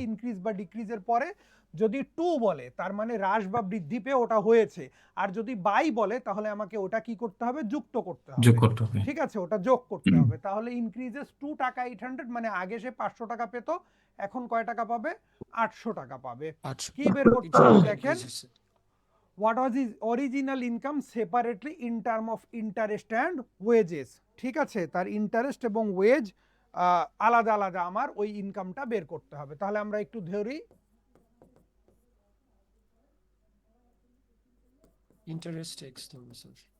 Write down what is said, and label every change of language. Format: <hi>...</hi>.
<bn>Increase বা ডিক্রিজের পরে যদি টু বলে তার মানে হ্রাস বা বৃদ্ধি পেয়ে ওটা হয়েছে, আর যদি বাই বলে তাহলে আমাকে ওটা কি করতে হবে, যুক্ত করতে যোগ হবে। করতে হবে ঠিক আছে, ওটা যোগ করতে হবে। তাহলে ইনক্রিজেস 2 টাকা 800, মানে আগে সে 500 টাকা পেত, এখন কয় টাকা পাবে, 800 টাকা পাবে। 800 কি বের করতে হবে দেখেন, increase হচ্ছে।</bn> <en>what was his original income separately in term of interest and wages।</en> <bn>ঠিক আছে, তার ইন্টারেস্ট এবং ওয়েজ আলাদা আলাদা আমার ওই ইনকামটা বের করতে হবে। তাহলে আমরা একটু ধরি, ইন্টারেস্ট এক্স ধরুন স্যার।</bn>